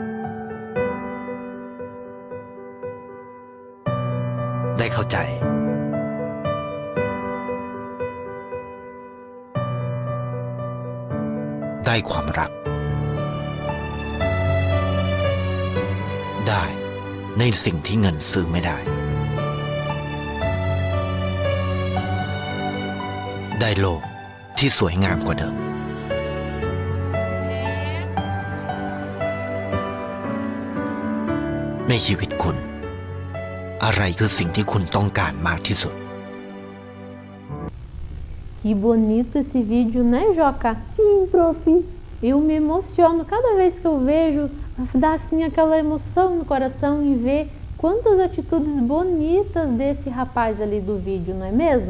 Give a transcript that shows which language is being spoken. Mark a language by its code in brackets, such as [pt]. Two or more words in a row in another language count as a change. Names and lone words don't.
[th] ได้เข้าใจได้ความรักได้ในสิ่งที่เงินซื้อไม่ได้ได้โลกที่สวยงามกว่าเดิม ในชีวิตคุณอะไรคือสิ่งที่คุณต้องการมากที่สุด [pt] Que bonito esse vídeo, né, Joca? Sim, prof. Eu me emociono cada vez que eu vejo, dá assim aquela emoção no coração em ver quantas atitudes bonitas desse rapaz ali do vídeo, não é mesmo?